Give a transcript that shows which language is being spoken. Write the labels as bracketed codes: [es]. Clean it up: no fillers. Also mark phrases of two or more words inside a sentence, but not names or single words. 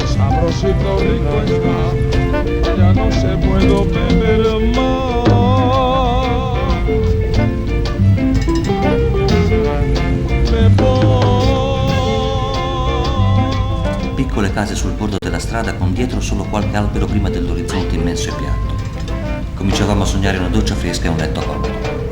[es] Sabrosito rico está, ya no se puede beber más. [it] Piccole case sul bordo della strada con dietro solo qualche albero prima dell'orizzonte immenso e piatto. Cominciavamo a sognare una doccia fresca e un letto comodo.